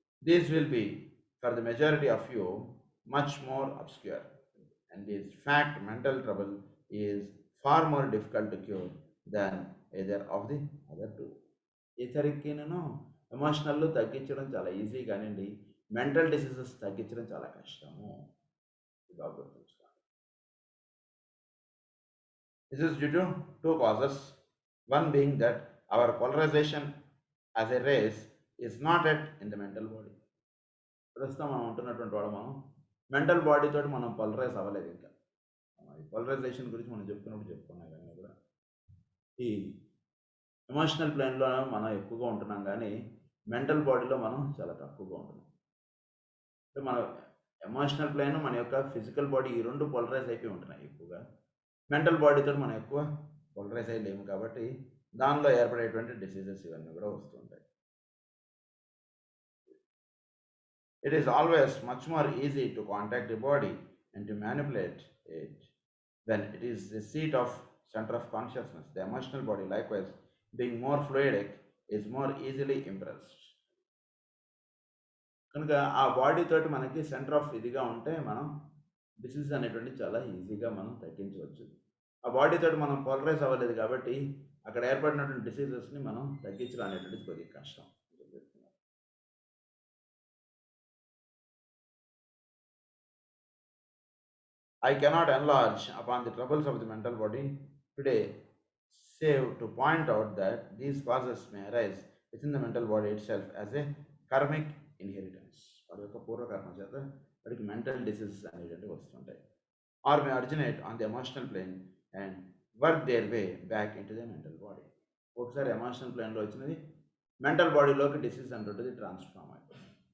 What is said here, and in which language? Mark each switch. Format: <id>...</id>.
<en>These will be for the majority of you much more obscure, and in fact mental trouble is far more difficult to cure than either of the other two.</en> <te>ఇతరికినను emotional తగ్గించడం చాలా easy కానివ్వండి, mental diseases తగ్గించడం చాలా కష్టము. బాగా గుర్తుంచుకోండి.</te> <en>This is due to two causes. One being that our polarization as a race is not at in the mental body.</en> <te>ప్రస్తుతం మనం ఉంటున్నటువంటి వాడు మనం మెంటల్ బాడీ తోటి మనం పోలరైజ్ అవ్వలేదు ఇంకా. ఈ పోలరైజేషన్ గురించి మనం చెప్పుకున్నాం కానీ కూడా ఈ ఎమోషనల్ ప్లేన్లో మనం ఎక్కువగా ఉంటున్నాం కానీ మెంటల్ బాడీలో మనం చాలా తక్కువగా ఉంటున్నాం. అంటే మన ఎమోషనల్ ప్లేన్ మన యొక్క ఫిజికల్ బాడీ ఈ రెండు పోలరైజ్ అయిపోయి ఉంటున్నాయి ఎక్కువగా. మెంటల్ బాడీతో మనం ఎక్కువ పోలరైజ్ అయ్యలేము కాబట్టి దానిలో ఏర్పడేటువంటి డిసీజెస్ ఇవన్నీ కూడా వస్తుంటాయి.</te> <en>It is always much more easy to contact the body and to manipulate it when it is the seat of center of consciousness. The emotional body, likewise, being more fluidic, is more easily impressed.</en> <te>కనుక ఆ body తోటి మనకి centre of ఇదిగా ఉంటే మనం disease అనేటువంటి చాలా ఈజీగా మనం తగ్గించవచ్చు. ఆ బాడీ తోటి మనం పోలరైజ్ అవ్వలేదు కాబట్టి అక్కడ ఏర్పడినటువంటి డిసీజెస్ని మనం తగ్గించడం అనేటువంటిది కొద్దిగా కష్టం.</te> <en>I cannot enlarge upon the troubles of the mental body today, save to point out that these causes may arise within the mental body itself as a karmic inheritance.</en> <te>వాడి యొక్క పూర్వకర్మ చేత వాడికి మెంటల్ డిసీజెస్ అనేటువంటివి వస్తుంటాయి.</te> <en>Or may originate on the emotional plane and work their way back into the mental body.</en> <te>ఒకసారి emotional ప్లేన్లో వచ్చినది mental బాడీలోకి డిసీజ్ అంటుంటుంది ట్రాన్స్ఫార్మ్ అయిపోతుంది.</te>